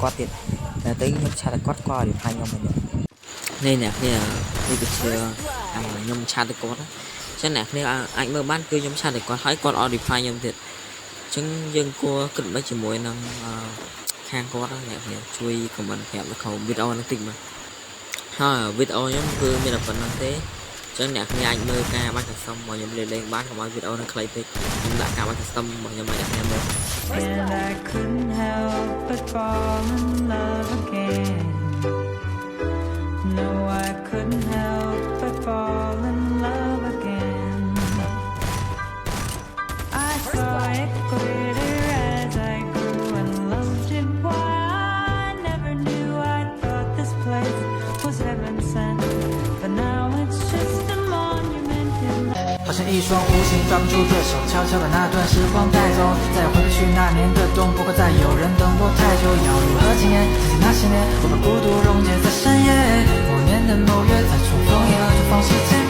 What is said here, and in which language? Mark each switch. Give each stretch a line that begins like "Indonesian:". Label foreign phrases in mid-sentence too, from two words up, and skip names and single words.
Khmer: គាត់ទៀតតែទៅខ្ញុំឆាតតែគាត់រីផ្លាញខ្ញុំនេះអ្នកគ្នានេះគឺជាខ្ញុំឆាតតែគាត់អញ្ចឹងអ្នកគ្នាអាចមើលបានគឺខ្ញុំឆាតតែគាត់ហើយគាត់អត់រីផ្លាញខ្ញុំទៀតចឹងយើងគួរគិតមិនជាមួយនឹងខាងគាត់អ្នកគ្នាជួយ comment ប្រាប់នៅក្នុងវីដេអូនេះតិចមកហើយវីដេអូខ្ញុំគឺមានតែប៉ុណ្្នឹងទេចឹងអ្នកគ្នាអាចមើលការបាច់ custom របស់ខ្ញុំលេងបានកុំឲ្យវីដេអូនេះខ្លីពេកខ្ញុំដាក់ការបាច់ custom របស់ខ្ញុំឲ្យអ្នកគ្នាមើល
English: And I couldn't help but fall in love again. No, I couldn't help but fall in love again. I saw it glitter as I grew and loved it. Why I never knew. I thought this place was heaven sent, but now it's just a monument in the
Chinese: 好像一双无形抓不住对手，悄悄把那段时光带走，再回不去那年的冬，不会再有人等我太久。要如何纪念自己那些年，我把孤独溶解在深夜，某年的某月，再重逢也就放弃。